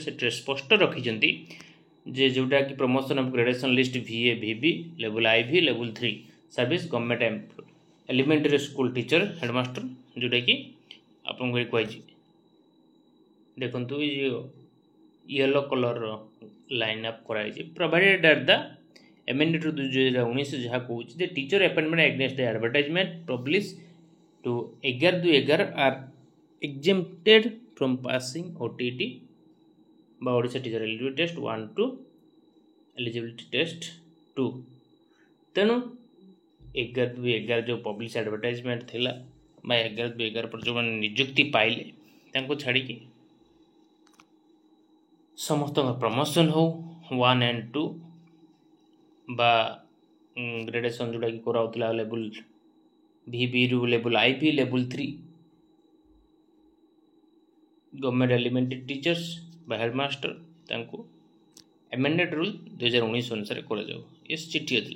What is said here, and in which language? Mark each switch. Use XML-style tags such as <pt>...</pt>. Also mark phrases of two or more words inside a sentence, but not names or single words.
<or>ସେଠାରେ ସ୍ପଷ୍ଟ ରଖିଛନ୍ତି ଯେ ଯେଉଁଟାକି</or> <en>promotion of gradation list VA VB level IV level 3 service government elementary school teacher headmaster</en> <or>ଯେଉଁଟାକି ଆପଣଙ୍କୁ ଏଠି କୁହାଯାଇଛି। ଦେଖନ୍ତୁ ଏ ଯେଉଁ</or> <en>yellow colour-r line up</en> <or>କରାଯାଇଛି।</or> <en>provided at the amendment 2019</en> <or>ଯାହା କହୁଛି ଯେ</or> <en>teacher appointment against the advertisement publish to 11/2/11 are exempted from passing OTT বা Odisha teacher eligibility test 1 to eligibility test 2।</en> <or>ତେଣୁ 11/2/11 ଯେଉଁ</or> <en>publish advertisement</en> <or>ଥିଲା ବା 11/2/11 ପରେ ଯେଉଁମାନେ ନିଯୁକ୍ତି ପାଇଲେ ତାଙ୍କୁ ଛାଡ଼ିକି ସମସ୍ତଙ୍କ ପ୍ରମୋସନ୍ ହଉ 1 and 2 ବା ଗ୍ରେଡେସନ୍ ଯେଉଁଟାକି କରାଉଥିଲା ଲେବୁଲ୍ VBରୁ</or> <en>level IV level 3 government elementary teachers</en> <or>ବା ହେଡ଼ମାଷ୍ଟର ତାଙ୍କୁ</or> <en>amended rule</en> <or>2019 ଅନୁସାରେ କରାଯାଉ ଏ ଚିଠି ଅଛି।</or>